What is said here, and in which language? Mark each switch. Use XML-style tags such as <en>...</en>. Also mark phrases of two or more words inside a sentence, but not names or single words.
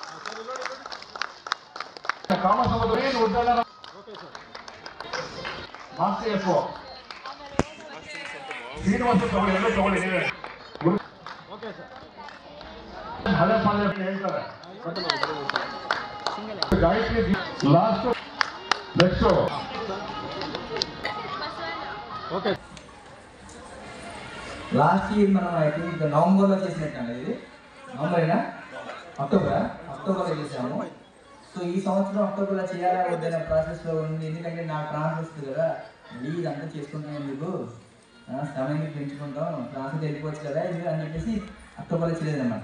<kn>ಕಾಮಸಮುದ್ರ ಏನು ಉದ್ದಾರ ಮಾಸ್ತಿ ಎಫ್ಒ ಶ್ರೀನಿವಾಸ ತಗೊಳ್ಳಿ, ಎಲ್ಲ ತಗೊಳ್ಳಿ ನೀವೇ. ಹಳೆ ಪಾಲೆ ಹೇಳ್ತಾರೆ. ಗಾಯತ್ರಿ</kn> <en>last next.</en> <te>ఓకే,</te> <en>last year</en> <te>మనం</te> <en>I think</en> <te>నవంబర్లో చేసినట్టు. ఇది నవంబరేనా, అక్టోబర్లో చేసాము. సో ఈ సంవత్సరం అక్టోబర్లో చేయాలా వద్దనే ప్రాసెస్లో ఉంది. ఎందుకంటే నాకు ట్రాన్స్ఫర్ వస్తుంది కదా, మళ్ళీ ఇదంతా చేసుకుంటాం ఎందుకు, సమయాన్ని పెంచుకుంటాం, ట్రాన్స్ఫర్ వెళ్ళిపోవచ్చు కదా ఇది అని చెప్పేసి అక్టోబర్లో చేయలేదన్నమాట.</te>